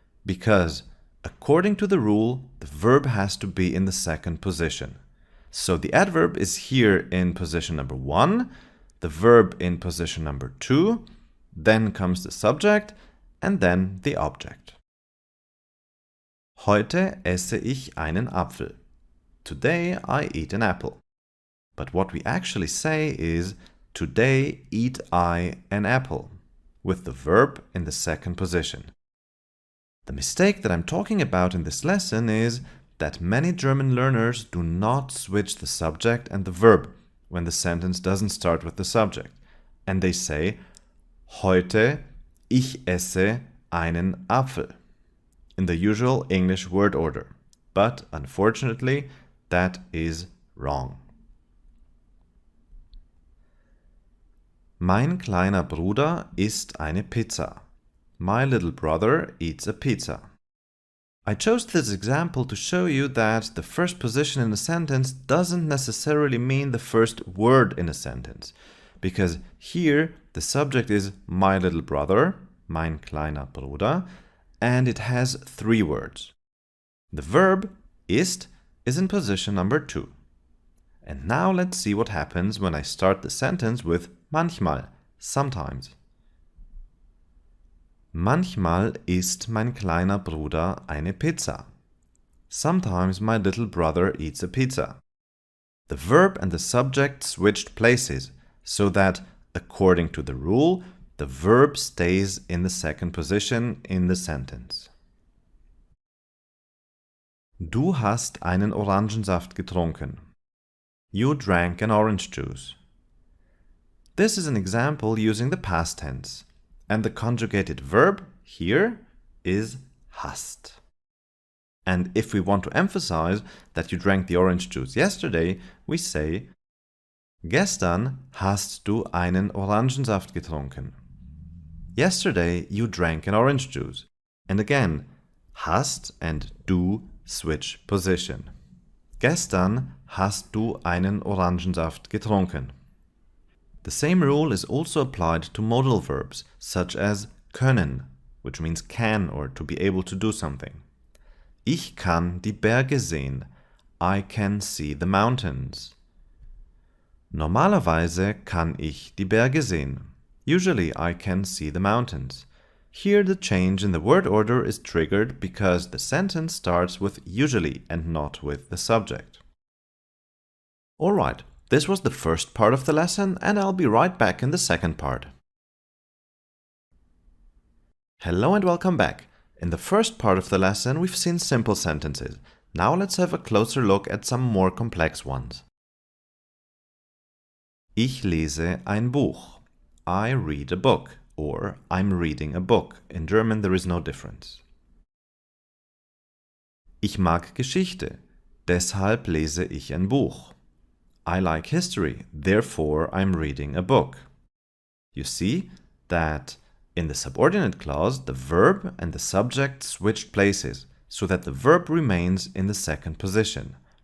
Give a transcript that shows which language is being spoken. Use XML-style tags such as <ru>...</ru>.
<en>Because, according to the rule, the verb has to be in the second position. So the adverb is here in position number 1, the verb in position number 2, then comes the subject, and then the object.</en> <de>Heute esse ich einen Apfel.</de> <en>Today I eat an apple. But what we actually say is, today eat I an apple, with the verb in the second position. The mistake that I'm talking about in this lesson is that many German learners do not switch the subject and the verb when the sentence doesn't start with the subject. And they say,</en> <de>heute ich esse einen Apfel,</de> <en>in the usual English word order. But unfortunately, that is wrong.</en> <de>Mein kleiner Bruder isst eine Pizza.</de> <en>My little brother eats a pizza. I chose this example to show you that the first position in a sentence doesn't necessarily mean the first word in a sentence, because here the subject is my little brother,</en> <de>mein kleiner Bruder,</de> <en>and it has 3 words. The verb ist is in position number 2. And now let's see what happens when I start the sentence with manchmal, sometimes.</en> <de>Manchmal isst mein kleiner Bruder eine Pizza.</de> <en>Sometimes my little brother eats a pizza. The verb and the subject switched places, so that, according to the rule, the verb stays in the second position in the sentence.</en> <de>Du hast einen Orangensaft getrunken.</de> <en>You drank an orange juice. This is an example using the past tense, and the conjugated verb here is hast. And if we want to emphasize that you drank the orange juice yesterday, we say,</en> <de>gestern hast du einen Orangensaft getrunken.</de> <en>Yesterday you drank an orange juice. And again, hast and du switch position.</en> <de>Gestern hast du einen Orangensaft getrunken.</de> <en>The same rule is also applied to modal verbs, such as können, which means can or to be able to do something.</en> <de>Ich kann die Berge sehen.</de> <en>I can see the mountains.</en> <de>Normalerweise kann ich die Berge sehen.</de> <en>Usually I can see the mountains. Here the change in the word order is triggered because the sentence starts with usually and not with the subject. Alright, this was the first part of the lesson, and I'll be right back in the second part. Hello and welcome back. In the first part of the lesson, we've seen simple sentences. Now let's have a closer look at some more complex ones.</en> <de>Ich lese ein Buch.</de> <en>I read a book, or I'm reading a book. In German there is no difference.</en> <de>Ich mag Geschichte. Deshalb lese ich ein Buch.</de> <en>I like history, therefore I'm reading a book. You see that in the subordinate clause, the verb and the subject switched places, so that the verb remains in the second position.</en>